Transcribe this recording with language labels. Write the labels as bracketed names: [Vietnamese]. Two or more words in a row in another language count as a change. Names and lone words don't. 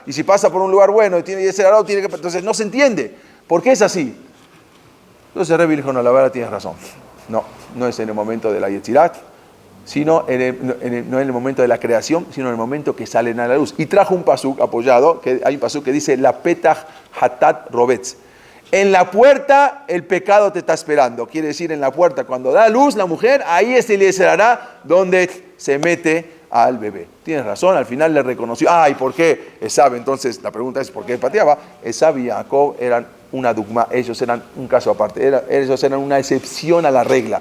[Spanish] Y si pasa por un lugar bueno y tiene [Hebrew] יצר הרע, [Spanish] entonces no se entiende. ¿Por qué es así? Entonces Rebbe dijo, no, la verdad tienes razón. No es en el momento de la Yetzirá, sino no en el momento de la creación, sino en el momento que salen a la luz. Y trajo un pasuk apoyado, que hay un pasuk que dice, [Hebrew] לפתח חטאת רובץ. [Spanish] En la puerta el pecado te está esperando. Quiere decir, en la puerta, cuando da luz la mujer, ahí es el [Hebrew] יצר הרע [Spanish] donde se mete al bebé. Tienes razón, al final le reconoció. ¿Y por qué Esab? Entonces la pregunta es, ¿por qué pateaba? Esab y Jacob eran una dogma, ellos eran un caso aparte, ellos eran una excepción a la regla.